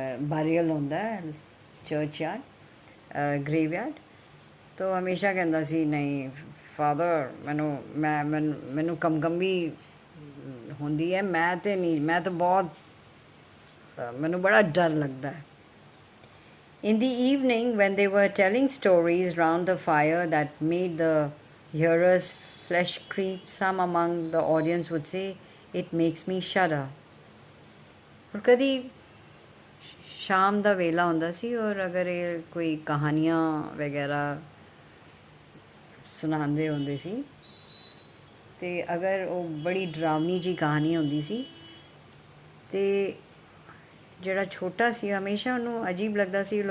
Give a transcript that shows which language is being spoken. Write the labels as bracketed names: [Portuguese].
[Punjabi] ਬਾਰੀਅਲ ਹੁੰਦਾ ਹੈ, ਚਰਚਯਾਰਡ ਗ੍ਰੇਵਯਾਰਡ, ਤਾਂ ਹਮੇਸ਼ਾ ਕਹਿੰਦਾ ਸੀ ਨਹੀਂ ਫਾਦਰ ਮੈਨੂੰ ਕਮਕੰਬੀ ਹੁੰਦੀ ਹੈ, ਮੈਂ ਤਾਂ ਬਹੁਤ ਮੈਨੂੰ ਬੜਾ ਡਰ ਲੱਗਦਾ ਹੈ. [English] In the evening, when they were telling stories round the fire that made the hearers' flesh creep, some among the audience would say, "It makes me shudder." [Hindi] और कभी [Punjabi] शाम ਦਾ ਵੇਲਾ ਹੁੰਦਾ ਸੀ, ਔਰ ਅਗਰ ਇਹ ਕੋਈ ਕਹਾਣੀਆਂ ਵਗੈਰਾ ਸੁਣਾਉਂਦੇ ਹੁੰਦੇ ਸੀ, ਤੇ ਅਗਰ ਉਹ ਬੜੀ ਡਰਾਵਨੀ ਜੀ ਕਹਾਣੀ ਹੁੰਦੀ ਸੀ, ਤੇ ਜਿਹੜਾ ਛੋਟਾ ਸੀ ਹਮੇਸ਼ਾ ਉਹਨੂੰ ਅਜੀਬ ਲੱਗਦਾ ਸੀ.